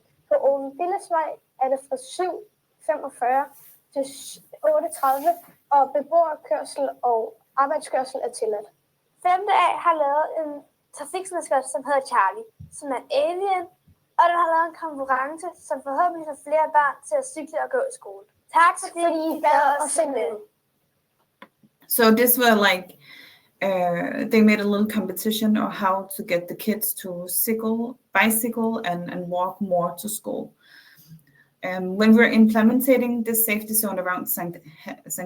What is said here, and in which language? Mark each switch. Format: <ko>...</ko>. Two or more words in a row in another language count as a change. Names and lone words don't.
<da>På Ove Billesvej er det fra 7:45 til 8:30, og beboerkørsel og arbejdskørsel er tilladt. 5. A har lavet en trafikselskab, som hedder Charlie, som er alien, og den har lavet en konkurrence, som forhåbentlig får flere børn til at cykle og gå i skole. Tak fordi I gad at se med.</da> <en>So this were like, they made a little competition on how to get the kids to bicycle and walk more to school. When we're implementing this safety zone around St.</en>